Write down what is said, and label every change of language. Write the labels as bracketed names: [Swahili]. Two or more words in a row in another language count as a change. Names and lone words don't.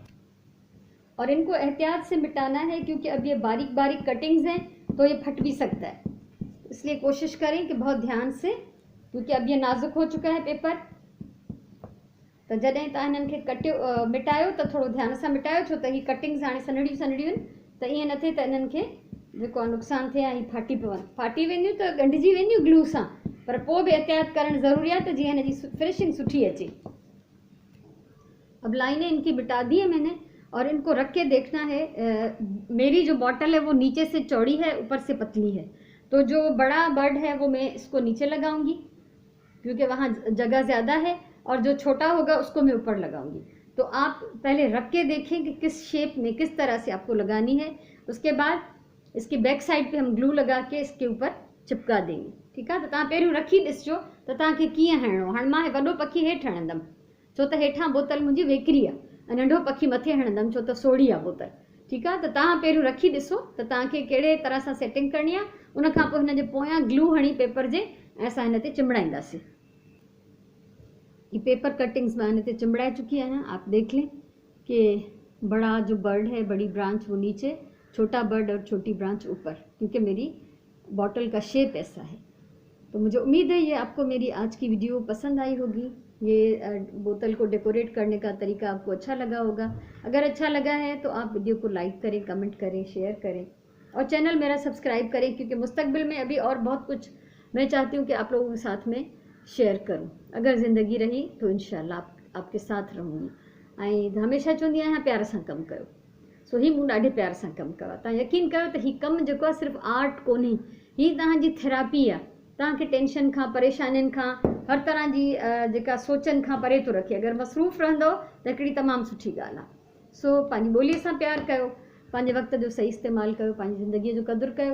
[Urdu] اور ان کو احتیاط سے مٹانا ہے کیونکہ اب یہ باریک باریک کٹنگز ہیں تو یہ پھٹ بھی سکتا ہے، اس لیے کوشش کریں کہ بہت دھیان سے، کیونکہ اب یہ نازک ہو چکا ہے پیپر. [Sindhi] तो जॾहिं तव्हां हिननि खे कटियो मिटायो त थोरो ध्यान सां मिटायो, छो त ही कटिंग्स हाणे सनड़ियूं सनड़ियूं आहिनि, त ईअं न थिए त इन्हनि खे जेको आहे नुक़सानु थिए ऐं फाटी पवनि। फाटी वेंदियूं त ॻंढिजी वेंदियूं ग्लू सां, पर पोइ बि एहतियात करणु ज़रूरी आहे त जीअं हिन जी फिनिशिंग सुठी अचे। [Urdu] اب لائنیں ان کی مٹا دی ہے میں نے اور ان کو رکھ کے دیکھنا ہے. میری جو بوتل ہے وہ نیچے سے چوڑی ہے، اوپر سے پتلی ہے، تو جو بڑا برڈ ہے وہ میں اس کو نیچے لگاؤں گی کیونکہ وہاں جگہ زیادہ ہے، اور جو چھوٹا ہوگا اس کو میں اوپر لگاؤں گی. تو آپ پہلے رکھ کے دیکھیں کہ کس شیپ میں، کس طرح سے آپ کو لگانی ہے. اس کے بعد اس کی [English] back side [Urdu] پہ ہم گلو لگا کے اس کے اوپر چپکا دیں گے. [Sindhi] ठीक है, तो तव्हां पहिरियों रखी ॾिसजो त तव्हांखे कीअं हणिणो। हाणे मां वॾो पखी हेठि हणंदमि छो त हेठां बोतल मुंहिंजी वेकिरी आहे, ऐं नंढो पखी मथे हणंदमि छो त सोढ़ी आहे बोतल। ठीकु आहे, त तव्हां पहिरियों रखी ॾिसो त तव्हांखे कहिड़े तरह सां सेटिंग करणी आहे। उनखां पोइ हिन जे पोयां ग्लू हणी पेपर जे ऐं असां हिन ते चिंबड़ाईंदासीं। ये [English] paper cuttings [Sindhi] मैं हिन ते चिंबड़ाए चुकी आहियां। [Urdu] آپ دیکھ لیں کہ بڑا جو برڈ ہے، بڑی برانچ وہ نیچے، چھوٹا برڈ اور چھوٹی برانچ اوپر، کیونکہ میری بوتل کا شیپ ایسا ہے. تو مجھے امید ہے یہ آپ کو میری آج کی ویڈیو پسند آئی ہوگی. یہ بوتل کو ڈیکوریٹ کرنے کا طریقہ آپ کو اچھا لگا ہوگا. اگر اچھا لگا ہے تو آپ ویڈیو کو لائک کریں، کمنٹ کریں، شیئر کریں اور چینل میرا سبسکرائب کریں، کیونکہ مستقبل میں ابھی اور بہت کچھ میں چاہتی ہوں کہ آپ لوگوں کے ساتھ میں شیئر کروں. اگر زندگی رہی تو ان شاء اللہ آپ کے ساتھ رہوں گی. [Sindhi] ऐं हमेशह चवंदी आहियां प्यार सां कमु कयो। सो ही मूं ॾाढे प्यार सां कमु कयो। तव्हां यकीन कयो त हीउ कमु जेको आहे सिर्फ़ु आर्ट कोन्हे, हीअ तव्हांजी थेरापी आहे। तव्हांखे टेंशन खां, परेशानियुनि खां, हर तरह जी जेका सोचनि खां परे थो रखे। अगरि मसरूफ़ रहंदो त हिकिड़ी तमामु सुठी ॻाल्हि आहे। सो पंहिंजी ॿोलीअ सां प्यार कयो, पंहिंजे वक़्त जो सही इस्तेमालु कयो, पंहिंजी ज़िंदगीअ जो क़दुरु कयो।